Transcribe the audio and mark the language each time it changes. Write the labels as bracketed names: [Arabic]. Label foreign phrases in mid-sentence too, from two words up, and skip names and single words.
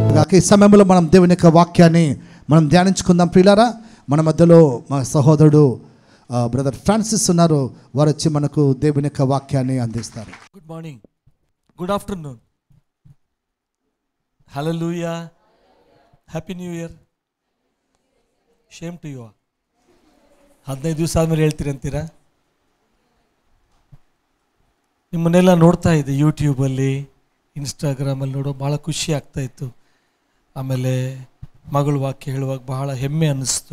[Telugu] కనుక ఈ సమయంలో మనం దేవుని యొక్క వాక్యాన్ని మనం ధ్యానించుకుందాం ప్రియులారా. మన మధ్యలో మా సహోదరుడు బ్రదర్ ఫ్రాన్సిస్ ఉన్నారు. వారు వచ్చి మనకు దేవుని యొక్క వాక్యాన్ని అందిస్తారు. [English] Good morning, good afternoon, hallelujah, happy new year. same to you. [Kannada] 15 ದಿವಸ ಆದಮೇಲೆ ಹೇಳ್ತೀರಂತೀರಾ? ನಿಮ್ಮನ್ನೆಲ್ಲ ನೋಡ್ತಾ ಇದ್ದೆ ಯೂಟ್ಯೂಬಲ್ಲಿ, ಇನ್ಸ್ಟಾಗ್ರಾಮಲ್ಲಿ ನೋಡೋ ಭಾಳ ಖುಷಿ ಆಗ್ತಾಯಿತ್ತು. ಆಮೇಲೆ ಮಗಳು ವಾಕ್ಯ ಹೇಳುವಾಗ ಬಹಳ ಹೆಮ್ಮೆ ಅನ್ನಿಸ್ತು.